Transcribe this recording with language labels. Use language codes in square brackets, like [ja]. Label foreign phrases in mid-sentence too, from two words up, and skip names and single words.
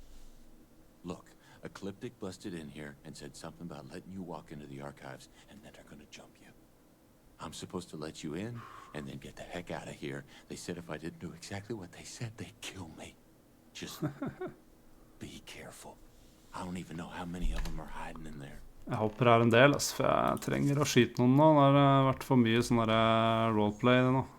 [en] Look, Ecliptic busted in here and said something about letting you walk into the archives, and then they're gonna jump you. I'm supposed to let you in, and then get the heck out of here. They said if I didn't do exactly what they said, they'd kill me. Just be careful. I don't even know how many of them are hiding in there. [no] Jeg håper det en del, ass, for jeg trenger å skyte noen nå. Det har vært for mye sånn der roleplay nå.